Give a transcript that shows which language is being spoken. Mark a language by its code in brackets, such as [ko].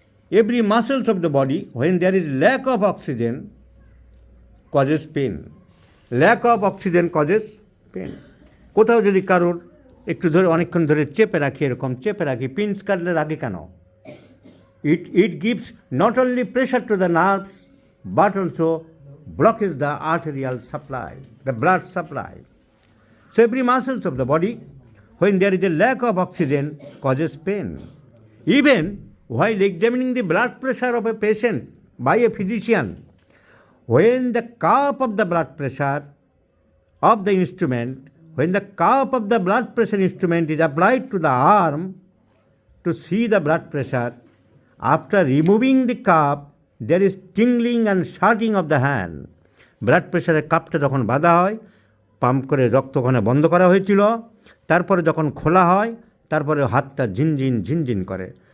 [en] Every muscles of the body, when there is lack of oxygen, causes pain. Lack of oxygen causes pain. [bn] কোথাও যদি কারোর একটু ধরে অনেকক্ষণ ধরে চেপে রাখি, পিনস কাটলে রাখে কেন? [en] It gives not only pressure to the nerves but also blocks the arterial supply, the blood supply. So every muscles of the body, when there is a lack of oxygen, causes pain. Even while examining the blood pressure of a patient by a physician, when the cuff of the blood pressure of the instrument, when the cuff of the blood pressure instrument is applied to the arm to see the blood pressure, after removing the cuff, there is tingling and shorting of the hand. [bn] Blood প্রেশারের কাপটা যখন বাঁধা হয়, pump করে রক্ত ওখানে বন্ধ করা হয়েছিল, তারপরে যখন খোলা হয়, তারপরে হাতটা ঝিনঝিন করে।